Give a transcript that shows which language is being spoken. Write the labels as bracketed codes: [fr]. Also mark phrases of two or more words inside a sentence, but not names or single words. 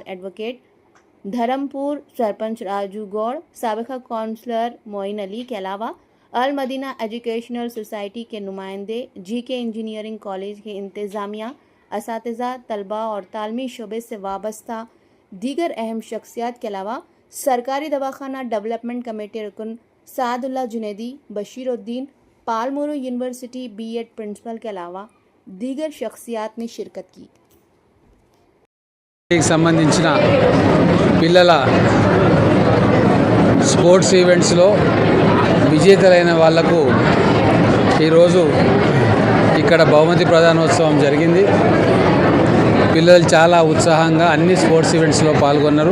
[ur] ایڈوکیٹ دھرمپور سرپنچ راجو گوڑ، سابقہ کونسلر معین علی کے علاوہ المدینہ ایجوکیشنل سوسائٹی کے نمائندے، GK انجینئرنگ کالج کے انتظامیہ، اساتذہ، طلباء اور تعلیمی شعبے سے وابستہ دیگر اہم شخصیات کے علاوہ سرکاری دواخانہ ڈیولپمنٹ کمیٹی رکن سعد اللہ جنیدی، بشیر الدین، پالمورو یونیورسٹی B.Ed پرنسپل کے علاوہ دیگر شخصیات نے شرکت کی۔ [te] సంబంధించిన పిల్లల [en] sports eventslo [te] విజేతలైన వాళ్లకు ఈరోజు ఇక్కడ బహుమతి ప్రదానోత్సవం జరిగింది। పిల్లలు చాలా ఉత్సాహంగా అన్ని [en] sports eventslo [te] పాల్గొన్నారు।